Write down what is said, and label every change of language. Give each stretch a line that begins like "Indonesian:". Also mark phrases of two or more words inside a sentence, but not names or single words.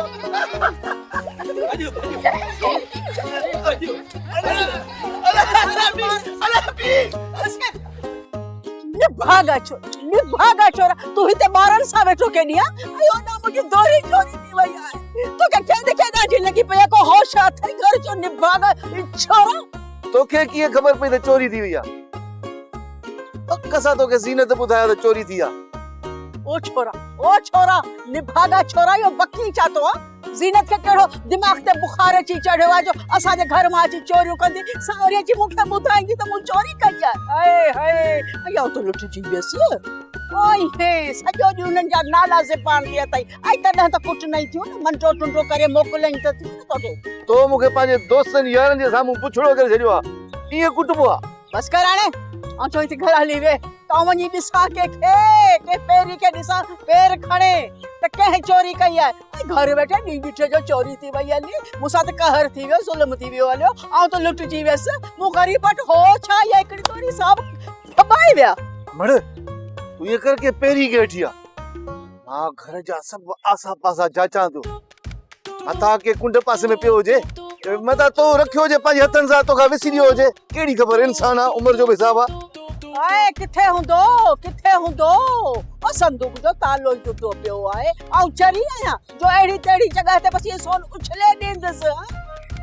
Sindhi: निभागा छोरा तू हिते ॿारनि सां वेठो केॾियां? अयो ना मुंहिंजी दोरी चोरी थी वई आहे। तोखे खेद ॾाढी लॻी पई आहे, को होश अथई घर जो? निभागा छोरा, तोखे कीअं ख़बर पई त चोरी थी वई आहे? कसा तोखे ज़ीनत ॿुधायो त चोरी थी आहे? ओ छोरा निभागा छोरा, यो बकी चातो आ? ज़ीनत के केड़ो दिमाग ते बुखार अची चढ़ियो आहे जो असांजे घर मां अची चोरियूं कंदी? सावरी अची मूंखे ॿुधाईंदी त मूं चोरी कई आहे। हाय अया तो लुटिजी वियसि। ओए हे सॼो ॾींहुं उन्हनि जा नाला ज़बान ते अथई, ऐं तॾहिं त कुझु न थियो न, मंटो टुंडो करे मोकिलनि त थियो न तोखे। तो मूंखे पंहिंजे दोस्तनि यारनि जे साम्हूं पुछड़ो करे छॾियो आहे, ईअं कुटबो आहे? बस कर हाणे, ऐं चोई थी घर हली वे त वञी ॾिसां के पेरी के ॾिसां पेर खणे त कंहिं चोरी कई आहे। घर वेठे ॾींहुं ॾिठे जो चोरी थी वई हली, मूंसां त कहर थी वियो, ज़ुल्म थी वियो हलियो, ऐं त लुटिजी वियसि। मूं ग़रीब वटि हो छा, या हिकिड़ी तोरी साहब फबाए विया। मड़ तूं ईअं कर के पेरी के वेठी आहे। मां घर जा सभु आसा पासा जाचां थो, मथां के कुंड पासे में पियो हुजे, मथां तो रखियो हुजे पंहिंजे हथनि सां, तोखां विसी वियो हुजे, कहिड़ी ख़बर? इंसान आहे, उमिरि जो बि हिसाब आहे। आए किथे हूंदो? ओ संदूक जो तालो टुटो पियो आहे, ऐं चरी आहियां जो अहिड़ी तहिड़ी जॻह ते बसि सोन उछले ॾींदसि।